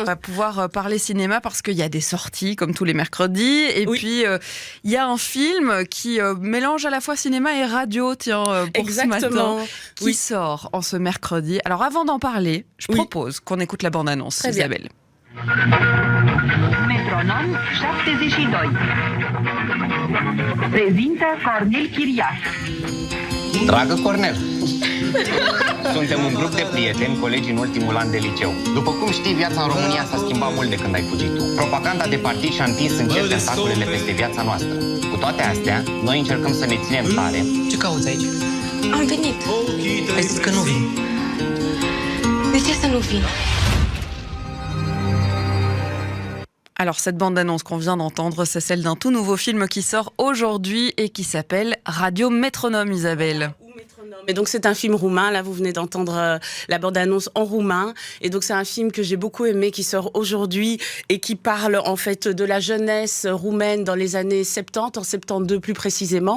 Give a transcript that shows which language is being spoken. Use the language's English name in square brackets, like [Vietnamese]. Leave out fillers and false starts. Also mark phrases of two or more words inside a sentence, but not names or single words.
[French] On va pouvoir parler cinéma parce qu'il y a des sorties comme tous les mercredis. Et puis il y a un film qui mélange à la fois cinéma et radio, pour Exactement. ce matin, qui sort en ce mercredi. Alors avant d'en parler, je propose qu'on écoute la bande-annonce, Très bien. Isabelle. [Romanian] Metronom 72 prezintă Cornel Chiriac. Dragă Cornel, suntem un grup de prieteni, colegi în ultimul an de liceu. După cum știi, viața în România s-a schimbat mult de când ai fugit tu. Propaganda de partid și-a întins încet tentaculele peste viața noastră. Cu toate astea, noi încercăm să ne ținem tare. Ce cauți aici? Am venit. Ai zis că nu vin. De ce să nu vin? [French] Alors cette bande-annonce qu'on vient d'entendre, c'est celle d'un tout nouveau film qui sort aujourd'hui et qui s'appelle Radio Métronome, Isabelle. Et donc c'est un film roumain, là vous venez d'entendre la bande-annonce en roumain, et donc c'est un film que j'ai beaucoup aimé qui sort aujourd'hui et qui parle en fait de la jeunesse roumaine dans les années 70, en 72 plus précisément.